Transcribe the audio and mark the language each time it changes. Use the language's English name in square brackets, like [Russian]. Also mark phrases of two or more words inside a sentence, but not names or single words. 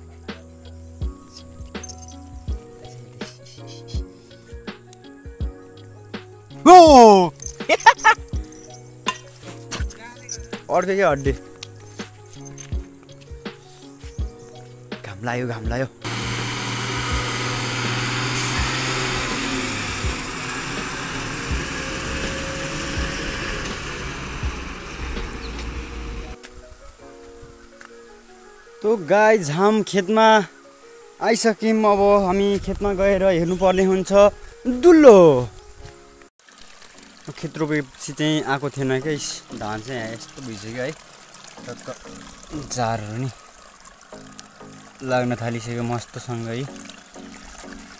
[Hindi] ओ अड्के क्या हड्डी। [Nepali] घाम लाग्यो। [Hindi] तो गाइज हम [Nepali] खेतमा आइसक्यौँ। अब हामी खेतमा गएर हेर्नुपर्ने हुन्छ दुलो। खेत रोपेपछि चाहिँ आएको थिएन क्या। धान चाहिँ यस्तो भइसक्यो है। जारहरू नि लाग्न थालिसक्यो मस्तसँग है।